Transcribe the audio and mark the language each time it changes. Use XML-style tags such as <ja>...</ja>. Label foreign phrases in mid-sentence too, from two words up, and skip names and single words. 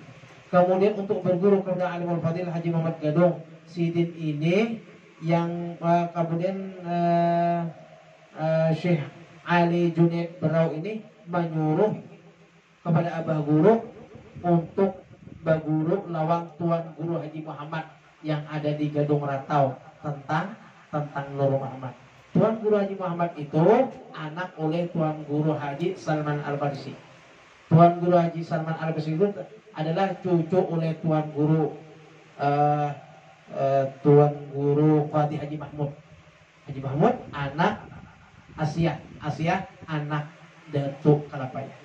<id>Kemudian untuk berguru kepada Alimul Fadil Haji Muhammad Gadong, sidin ini yang kemudian Syekh Ali Junaid Berau ini menyuruh kepada Abah Guru untuk</id> <bjn>baguru lawang</bjn> <id>Tuan Guru Haji Muhammad yang ada di Gadung Ratau tentang Nur Muhammad. Tuan Guru Haji Muhammad itu anak oleh Tuan Guru Haji Salman Al-Farisi. Tuan Guru Haji Salman Al-Farisi itu adalah cucu oleh Tuan Guru Qadi Haji Mahmud. Haji Mahmud anak Asia anak Datuk Kalapaya.</id>